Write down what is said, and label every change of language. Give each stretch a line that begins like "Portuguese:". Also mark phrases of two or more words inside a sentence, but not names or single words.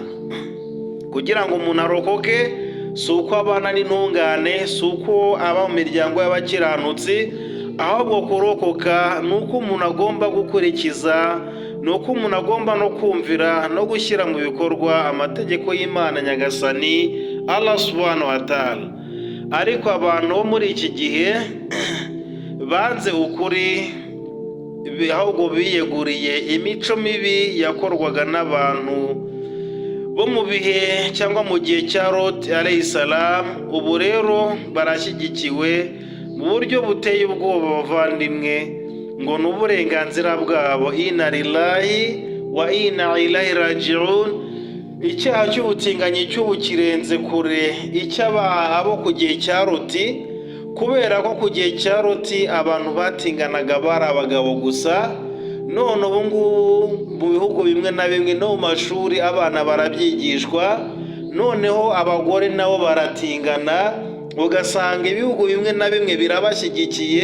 Kinyarwanda: Kugira ngo umuntu arokoke, si uko abana n'intungane, si uko aba mu miryango y'abakiranutsi, ahubwo kurokoka ni uko umuntu agomba gukurikiza, ni uko umuntu agomba no kumvira no gushyira mu bikorwa amategeko y'Imana Nyagasani Allah
Arabic: سبحانه وتعالى.
Kinyarwanda: ariko abantu bo muri iki gihe banze ukuri, ahubwo biyeguriye imico mibi yakorwaga n'abantu bo mu bihe cyangwa mu gihe cya Lot
Arabic: عليه السلام.
Kinyarwanda: Ubu rero barashyigikiwe mu buryo buteye ubwoba bavandimwe, ngo ni uburenganzira bwabo.
Arabic: إنا لله وإنا إليه راجعون.
Kinyarwanda: Icyaha cy'ubutinganyi cy'ubu kirenze kure abo ku gihe cya Loti, kubera ko ku gihe cya Loti abantu batinganaga bari abagabo gusa. None ubu ngubu mu bihugu bimwe na bimwe no mu mashuri abana barabyigishwa, noneho abagore nabo baratingana, ugasanga ibihugu bimwe na bimwe birabashyigikiye.